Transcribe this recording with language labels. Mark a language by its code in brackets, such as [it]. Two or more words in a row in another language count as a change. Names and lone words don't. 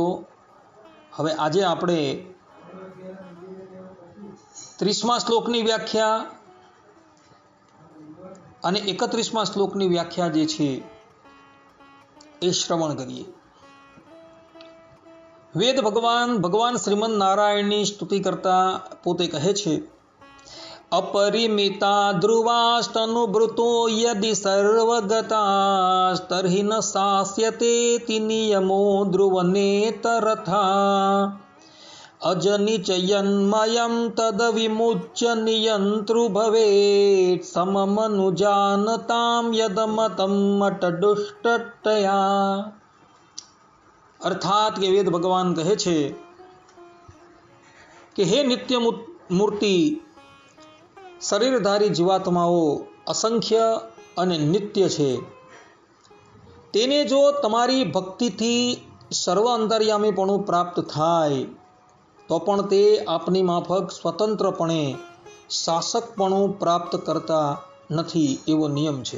[gu] હવે આજે આપણે 30મા શ્લોકની વ્યાખ્યા અને 31મા શ્લોકની વ્યાખ્યા જે છે એ શ્રવણ કરીએ। વેદ ભગવાન શ્રીમદ નારાયણની સ્તુતિ કરતા પોતે કહે છે, [sa] अपरिमिता ध्रुवास्तनुभृतो यदि सर्वगतास्तर्हि न सास्यते नियमो ध्रुवनेतरथा अजनिचयन्मयं तद विमुच्य नियन्तृ भवेत् सममनुजानतां यदमतं मटदुष्टतया। [gu] અર્થાત કે વેદ ભગવાન કહે છે કે હે નિત્ય મૂર્તિ, શરીરધારી જીવાત્માઓ અસંખ્ય અને નિત્ય છે। તેને જો તમારી ભક્તિથી સર્વ અંતર્યામીપણું પ્રાપ્ત થાય તો પણ તે આપની માફક સ્વતંત્રપણે શાસકપણું પ્રાપ્ત કરતા નથી એવો નિયમ છે।